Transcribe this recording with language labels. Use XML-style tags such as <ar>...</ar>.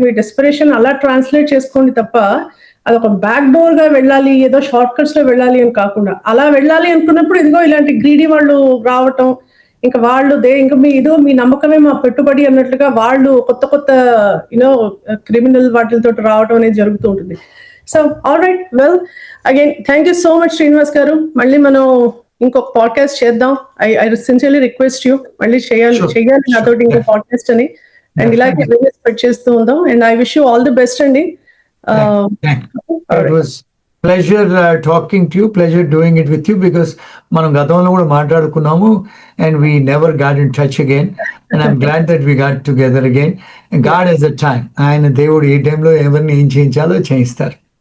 <te>మీ desperation అలా translate చేసుకోండి తప్ప అది ఒక బ్యాక్ డోర్ గా వెళ్ళాలి, ఏదో షార్ట్ కట్స్ లో వెళ్ళాలి అని కాకుండా, అలా వెళ్ళాలి అనుకున్నప్పుడు ఇదిగో ఇలాంటి గ్రీడీ వాళ్ళు రావటం, ఇంకా వాళ్ళు ఇంకా మీ నమ్మకమే మా పెట్టుబడి అన్నట్లుగా వాళ్ళు కొత్త కొత్త యూనో క్రిమినల్ వాటితో రావడం అనేది జరుగుతూ ఉంటుంది.</te> <en>So all right, well again thank you so much Srinivas గారు.</en> <te>మళ్ళీ మనం ఇంకొక పాడ్కాస్ట్ చేద్దాం.</te> <en>I sincerely request you,</en> <te>మళ్ళీ చేయాలి నాతోటి ఇంకో పాడ్కాస్ట్ అని.</te> <en>and</en> <te>ఇలాగే స్ప్రెడ్ చేస్తూ ఉందాం.</te> <en>And I wish you all the best అండి. It was pleasure talking to you, pleasure doing it with you, because</en> <te>మనం గతంలో కూడా మాట్లాడుకున్నాము</te> <en>and we never got in touch again, and I'm glad that we got together again. And God has a time.</en> <te>ఆయన దేవుడు ఈ టైంలో ఎవరిని ఏం చేయించాలో చేయిస్తారు.</te>